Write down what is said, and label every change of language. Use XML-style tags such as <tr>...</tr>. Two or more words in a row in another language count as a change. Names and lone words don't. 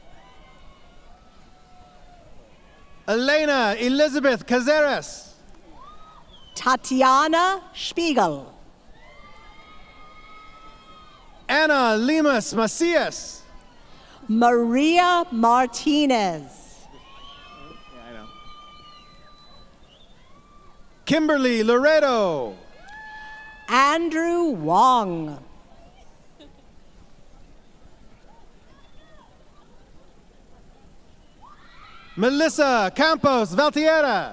<en>Elena Elizabeth Caceres. Tatiana Spiegel. Anna Limas Macias. Maria Martinez. Yeah, I know. Kimberly Loreto. Andrew Wong. Melissa Campos Valtiera.</en>